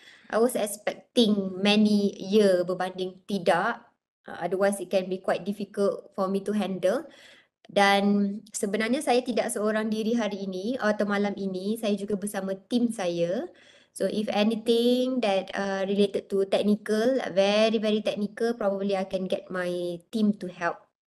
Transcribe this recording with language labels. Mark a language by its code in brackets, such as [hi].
[en] I was expecting many [ms] ya berbanding tidak. [en] Otherwise it can be quite difficult for me to handle. [ms] Dan sebenarnya saya tidak seorang diri hari ini atau malam ini, saya juga bersama tim saya. [en] So if anything that related to technical, very very technical, probably I can get my team to help.